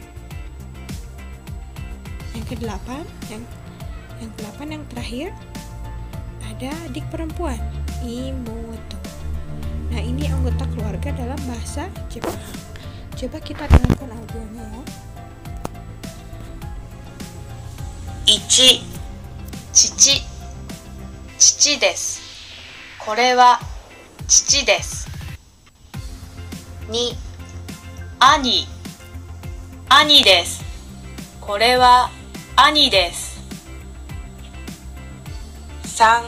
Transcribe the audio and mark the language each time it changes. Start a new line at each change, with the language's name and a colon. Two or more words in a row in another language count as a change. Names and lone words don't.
Indonesian: Yang kedelapan, yang terakhir, ada adik perempuan, imoto. Nah, ini anggota keluarga dalam bahasa Jepang. Coba kita dengarkan audionya ya. 1.
Japanese: 父。父です。これは父です。2. 兄。兄です。これは兄です。3.